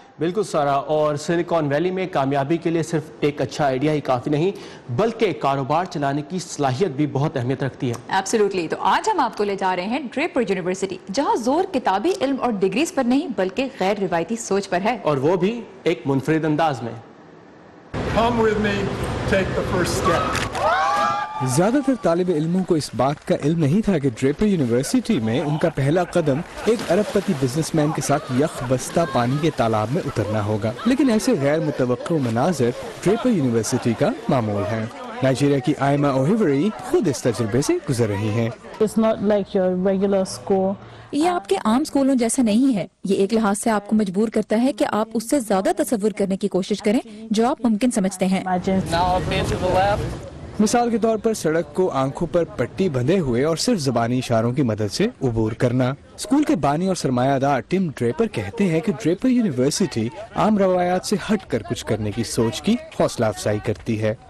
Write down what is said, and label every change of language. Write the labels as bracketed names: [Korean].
[Urdu] بالکل سارا، اور سلیکان ویلی میں کامیابی کے لیے صرف ایک اچھا آئیڈیا ہی کافی نہیں بلکہ کاروبار چلانے کی صلاحیت بھی بہت اہمیت رکھتی ہے۔ ایبسولوٹلی، تو آج ہم آپ کو لے جا رہے ہیں ڈریپر یونیورسٹی، جہاں زور کتابی علم اور ڈگریز پر نہیں بلکہ غیر روایتی سوچ پر ہے، اور وہ بھی ایک منفرد انداز میں۔ [English] Come with me, take the first step. [Urdu] زیادہ تر طالب علموں کو اس بات کا علم نہیں تھا کہ ڈریپر یونیورسٹی میں ان کا پہلا قدم ایک ارب پتی بزنس مین کے ساتھ یخ بستہ پانی کے تالاب میں اترنا ہوگا، لیکن ایسے غیر متوقع مناظر ڈریپر یونیورسٹی کا معمول ہے۔ نائجیریا کی آئمہ اوہیوری خود اس تجربے سے گزر رہی ہیں۔ [English] It's not like your regular school. [Urdu] یہ آپ کے عام اسکولوں جیسا نہیں ہے، یہ ایک لحاظ سے آپ کو مجبور کرتا ہے کہ آپ اس سے زیادہ تصور کرنے کی کوشش کریں جو آپ ممکن سمجھتے ہیں۔ مثال کے طور پر سڑک کو آنکھوں پر پٹی بندھے ہوئے اور صرف زبانی اشاروں کی مدد سے عبور کرنا۔ اسکول کے بانی اور سرمایہ دار ٹم ڈریپر کہتے ہیں کہ ڈریپر یونیورسٹی عام روایات سے ہٹ کر کچھ کرنے کی سوچ کی حوصلہ افزائی کرتی ہے۔